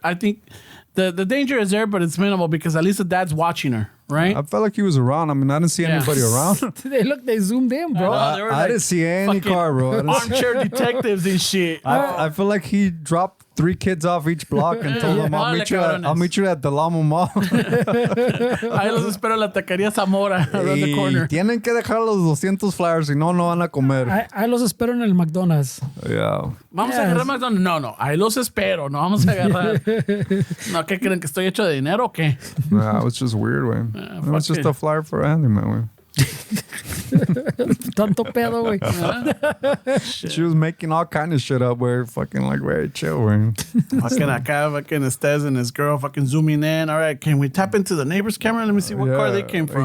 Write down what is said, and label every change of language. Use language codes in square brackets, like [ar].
[en] I think the danger is there, but it's minimal because at least the dad's watching her, right? I felt like he was around. I mean, I didn't see Yeah. anybody around. They zoomed in, bro. They were I like didn't see any fucking car, bro. I didn't see- Armchair detectives and shit. I feel like he dropped 3 kids off each block and told them, I'll meet you at the Lamo Mall. [es] Ahí los espero en la taquería Zamora, [en] around the corner. [es] tienen que dejar los 200 flyers, si no, no van a comer. Ahí los espero en el McDonald's. [en] Yeah. [es] Vamos a agarrar McDonald's. No, ahí los espero. No vamos a agarrar. No, ¿qué creen? ¿Que estoy hecho de dinero o qué? [en] Nah, it was just weird, man. It was fuck just it. a flyer for a handyman, man. [es] Tanto pedo, güey. [en] She was making all kind of shit up where fucking like very chill, man. Fucking acá, fucking Estes and his girl fucking zooming in. All right, can we tap into the neighbor's camera? Let me see what car they came from.